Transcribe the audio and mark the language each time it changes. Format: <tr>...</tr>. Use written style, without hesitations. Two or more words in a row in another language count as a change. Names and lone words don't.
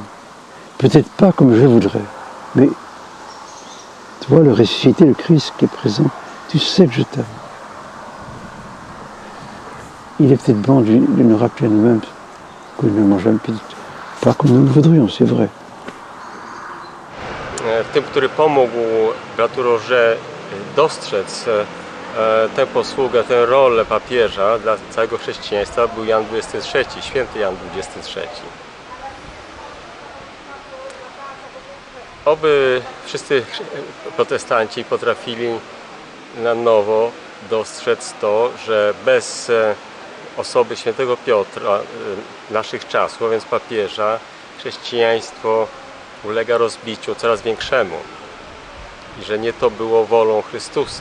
<fr>Peut-être pas comme je voudrais, mais tu vois le ressuscité, le Christ qui est présent, tu sais que je t'aime. Il est peut-être bon de nous rappeler à nous-mêmes que nous ne mangeons pas comme nous le voudrions, c'est vrai.</fr> <pl>Tym, który pomógł bratu Roger dostrzec tę posługę, tę rolę papieża dla całego chrześcijaństwa, był Jan XXIII, święty Jan XXIII. Oby wszyscy protestanci potrafili na nowo dostrzec to, że bez osoby świętego Piotra naszych czasów, a więc papieża, chrześcijaństwo ulega rozbiciu coraz większemu i że nie to było wolą Chrystusa.</pl>